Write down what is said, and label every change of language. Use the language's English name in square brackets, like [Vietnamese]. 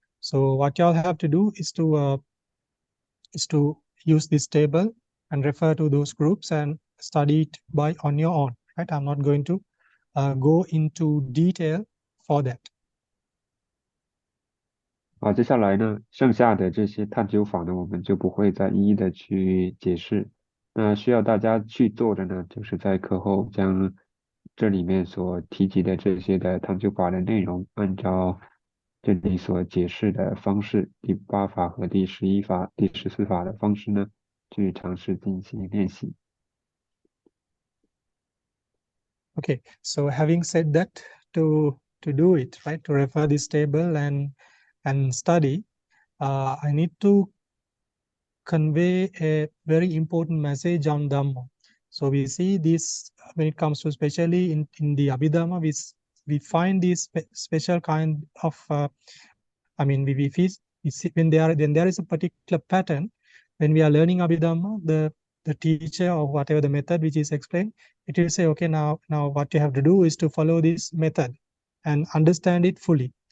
[English] So what y'all have to do is to use this table and refer to those groups and study it on your own, right? I'm not going to go into detail for that. [Chinese] 好，接下来呢，剩下的这些探究法呢，我们就不会再一一的去解释。那需要大家去做的呢，就是在课后将这里面所提及的这些的探究法的内容，按照这里所解释的方式，第8法和第11法、第14法的方式呢，去尝试进行练习。 [English] Okay, so having said that, to do it, right, to refer this table and study, I need to convey a very important message on Dhamma. So we see this when it comes to, especially in the Abhidhamma, we find this special kind of, I mean, we see when there is a particular pattern when we are learning Abhidhamma, the teacher or whatever the method which is explained, it will say, okay, now what you have to do is to follow this method and understand it fully.